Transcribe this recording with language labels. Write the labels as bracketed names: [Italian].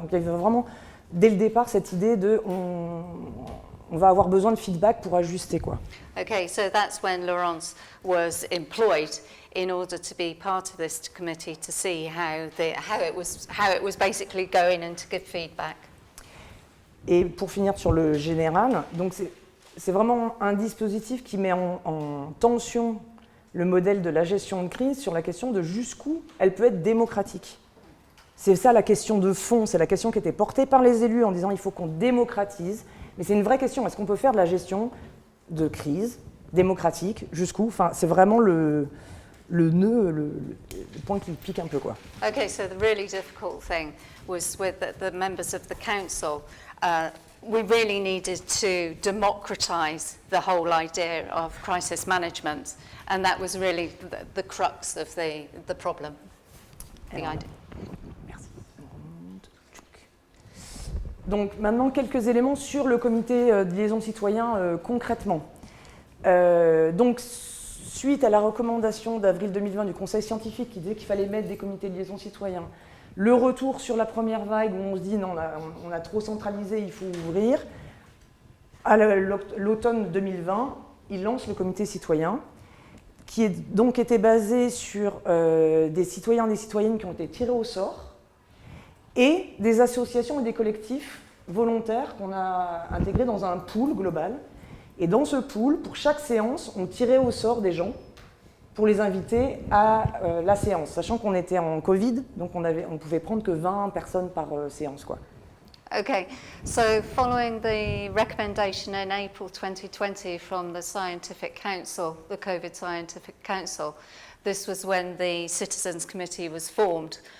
[French] Donc il y avait vraiment, dès le départ, cette idée de on va avoir besoin de feedback pour ajuster, quoi. [English] Okay, so that's when Laurence was employed in order to be part of this committee to see how it was basically going and to give feedback. [French] Et pour finir sur le général, donc c'est vraiment un dispositif qui met en tension le modèle de la gestion de crise sur la question de jusqu'où elle peut être démocratique. C'est ça la question de fond, c'est la question qui était portée par les élus en disant il faut qu'on démocratise, mais c'est une vraie question, est-ce qu'on peut faire de la gestion de crise démocratique jusqu'où? Enfin, c'est vraiment le nœud, le point qui pique un peu, quoi. [English] Okay, so the really difficult thing was with the members of the council. We really needed to democratise the whole idea of crisis management, and that was really the crux of the problem, the idea. [French] Merci. Donc maintenant, quelques éléments sur le comité de liaison citoyen concrètement. Donc, suite à la recommandation d'avril 2020 du Conseil scientifique qui disait qu'il fallait mettre des comités de liaison citoyen, le retour sur la première vague où on se dit non, on a trop centralisé, il faut ouvrir. À l'automne 2020, il lance le comité citoyen qui donc était basé sur des citoyens et des citoyennes qui ont été tirés au sort et des associations et des collectifs volontaires qu'on a intégrés dans un pool global. Et dans ce pool, pour chaque séance, on tirait au sort des gens pour les inviter à la séance, sachant qu'on était en Covid, donc on pouvait prendre que 20 personnes par séance, quoi. [English] Okay, so following the recommendation in April 2020 from the Scientific Council, the COVID Scientific Council, this was when the Citizens Committee was formed.